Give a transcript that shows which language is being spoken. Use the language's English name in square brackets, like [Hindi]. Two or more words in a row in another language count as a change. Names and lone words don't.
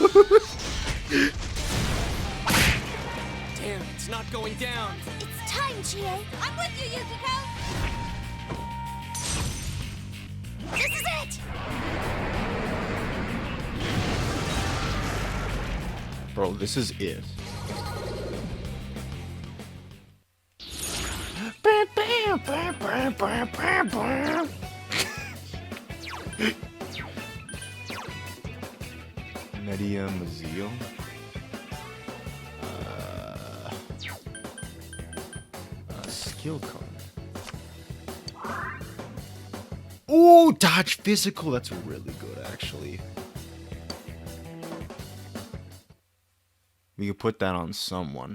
[English] Damn, it's not going down. It's time, Chie. I'm with you, Yukiko. This is it. Bro, this is it. Bam, bam, bam, bam, bam, bam, bam. Media Mazio. Skill card. Oh, dodge physical. That's really good, actually. We could put that on someone.